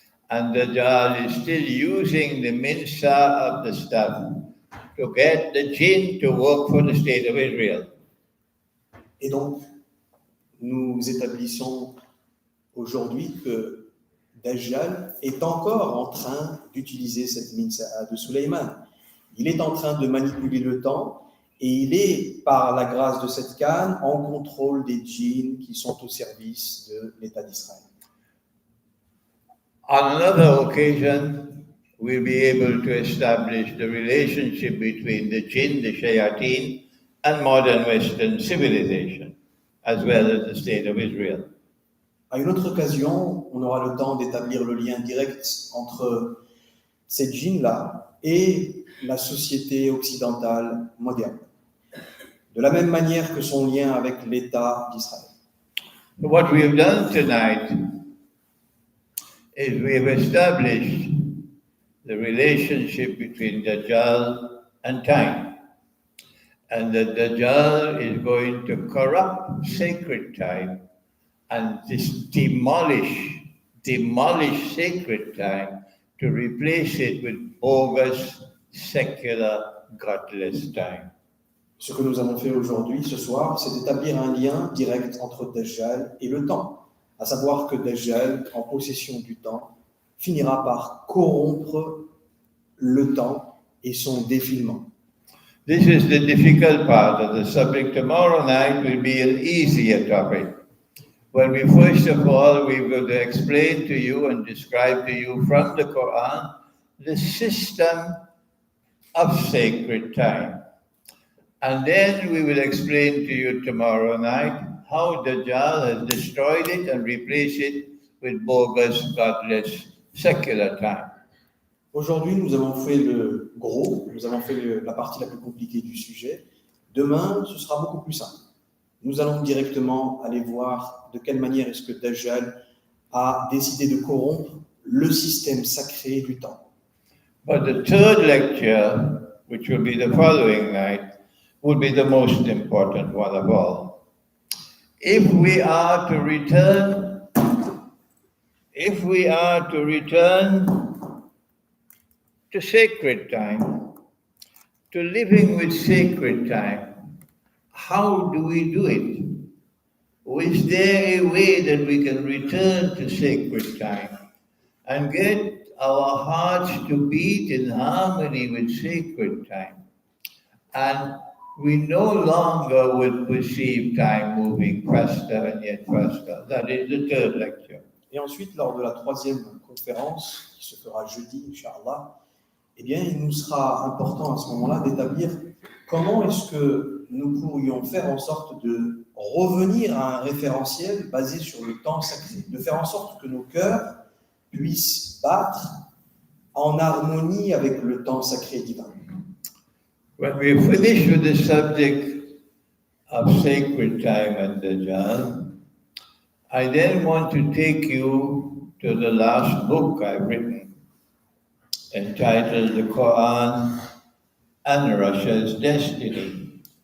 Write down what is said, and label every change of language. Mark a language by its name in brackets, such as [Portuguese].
[English] And Dajjal is still using the minsa of the staff to get the jinn to work for the state of Israel. [French] Et donc, nous établissons aujourd'hui que Dajjal est encore en train d'utiliser cette min sa'a de Suleiman. Il est en train de manipuler le temps et il est, par la grâce de cette canne, en contrôle des djinns qui sont au service de l'État d'Israël. [English] On another occasion, we'll be able to establish the relationship between the jinn, the shayateen, and modern Western civilization, as well as the state of Israel. [French] À une autre occasion, on aura le temps d'établir le lien direct entre ces djinns-là et la société occidentale moderne, de la même manière que son lien avec l'État d'Israël. [English] What we have done tonight is we have established the relationship between Dajjal and time. And that Dajjal is going to corrupt sacred time and demolish sacred time to replace it with bogus, secular, godless time. [French] Ce que nous avons fait aujourd'hui, ce soir, c'est d'établir un lien direct entre Dajjal et le temps, à savoir que Dajjal, en possession du temps, finira par corrompre le temps et son défilement. [English] This is the difficult part of the subject. Tomorrow night will be an easier topic. when we first of all, we will explain to you and describe to you from the Quran the system of sacred time. And then we will explain to you tomorrow night how Dajjal has destroyed it and replaced it with bogus, godless, secular time. [French] Aujourd'hui, nous avons fait le gros, nous avons fait la partie la plus compliquée du sujet. Demain, ce sera beaucoup plus simple. Nous allons directement aller voir de quelle manière est-ce que Dajjal a décidé de corrompre le système sacré du temps. [English] But the third lecture, which will be the following night, will be the most important one of all. If we are to return to sacred time, to living with sacred time, how do we do it? Is there a way that we can return to sacred time and get our hearts to beat in harmony with sacred time? And we no longer will perceive time moving faster and yet faster. That is the third lecture. [French] Et ensuite, lors de la troisième conférence, qui se fera jeudi, Inch'Allah, eh bien, il nous sera important à ce moment-là d'établir comment est-ce que nous pourrions faire en sorte de revenir à un référentiel basé sur le temps sacré, de faire en sorte que nos cœurs puissent battre en harmonie avec le temps sacré divin. [English] When we finish with the subject of sacred time and Dajjal, I then want to take you to the last book I've written, entitled The Quran and Russia's Destiny.